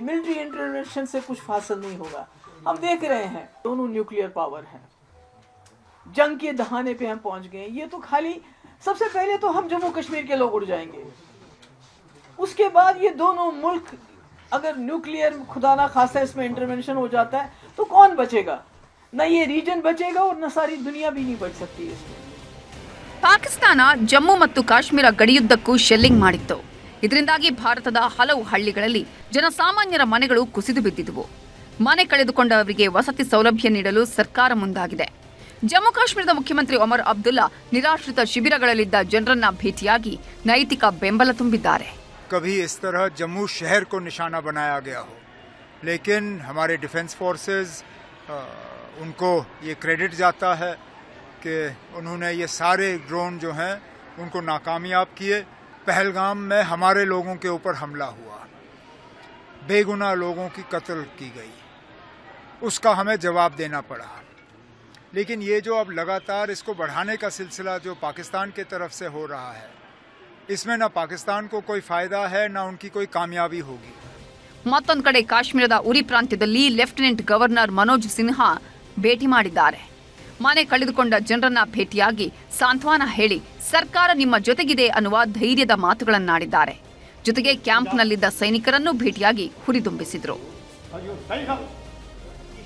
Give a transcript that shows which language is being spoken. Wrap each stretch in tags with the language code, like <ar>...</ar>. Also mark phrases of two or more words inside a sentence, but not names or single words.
<en>military intervention</en> <hi>से कुछ हासिल नहीं होगा. हम देख रहे हैं दोनों</hi> <en>nuclear power</en> <hi>हैं, जंग के दहाने पे हम पहुंच गए. ये तो खाली सबसे पहले तो हम जम्मू कश्मीर के लोग उड़ जाएंगे, उसके बाद ये दोनों मुल्क अगर न्यूक्लियर खुदा ना खासा इसमें इंटरवेंशन हो जाता है तो कौन बचेगा? न ये रीजन बचेगा और न सारी दुनिया भी नहीं बच सकती है इसमें.</hi> <kn>ಪಾಕಿಸ್ತಾನ ಜಮ್ಮು ಮತ್ತು ಕಾಶ್ಮೀರ ಗಡಿಯುದ್ದಕ್ಕೂ ಶೆಲ್ಲಿಂಗ್ ಮಾಡಿತ್ತು. ಇದರಿಂದಾಗಿ ಭಾರತದ ಹಲವು ಹಳ್ಳಿಗಳಲ್ಲಿ ಜನಸಾಮಾನ್ಯರ ಮನೆಗಳು ಕುಸಿದು ಬಿದ್ದಿದ್ದವು. ಮನೆ ಕಳೆದುಕೊಂಡವರಿಗೆ ವಸತಿ ಸೌಲಭ್ಯ ನೀಡಲು ಸರ್ಕಾರ ಮುಂದಾಗಿದೆ. ಜಮ್ಮು ಕಾಶ್ಮೀರದ ಮುಖ್ಯಮಂತ್ರಿ ಒಮರ್ ಅಬ್ದುಲ್ಲಾ ನಿರಾಶ್ರಿತ ಶಿಬಿರಗಳಲ್ಲಿದ್ದ ಜನರನ್ನ ಭೇಟಿಯಾಗಿ ನೈತಿಕ ಬೆಂಬಲ ತುಂಬಿದ್ದಾರೆ.</kn> <hi>कभी इस तरह जम्मू शहर को निशाना बनाया गया हो, लेकिन हमारे</hi> <en>defence forces</en> <hi>उनको ये क्रेडिट जाता है कि उन्होंने ये सारे ड्रोन जो हैं उनको नाकामयाब किए. पहलगाम में हमारे लोगों के ऊपर हमला हुआ, बेगुनाह लोगों की कत्ल की गई, उसका हमें जवाब देना पड़ा. लेकिन ये जो अब लगातार इसको बढ़ाने का सिलसिला जो पाकिस्तान की तरफ से हो रहा है, इसमें ना पाकिस्तान को कोई फायदा है ना उनकी कोई कामयाबी होगी.</hi> <kn>ಮತ್ತೊಂದು ಕಡೆ ಕಾಶ್ಮೀರದ ಉರಿ ಪ್ರಾಂತ್ಯದಲ್ಲಿ</kn> <en>lieutenant governor</en> <kn>ಮನೋಜ್ ಸಿನ್ಹಾ ಭೇಟಿ ಮಾಡಿದ್ದಾರೆ. ಮನೆ ಕಳೆದುಕೊಂಡ ಜನರನ್ನ ಭೇಟಿಯಾಗಿ ಸಾಂತ್ವನ ಹೇಳಿ ಸರ್ಕಾರ ನಿಮ್ಮ ಜೊತೆಗಿದೆ ಅನ್ನುವ ಧೈರ್ಯದ ಮಾತುಗಳನ್ನಾಡಿದ್ದಾರೆ. ಜೊತೆಗೆ ಕ್ಯಾಂಪ್ನಲ್ಲಿದ್ದ ಸೈನಿಕರನ್ನು ಭೇಟಿಯಾಗಿ ಹುರಿದುಂಬಿಸಿದ್ರು.</kn>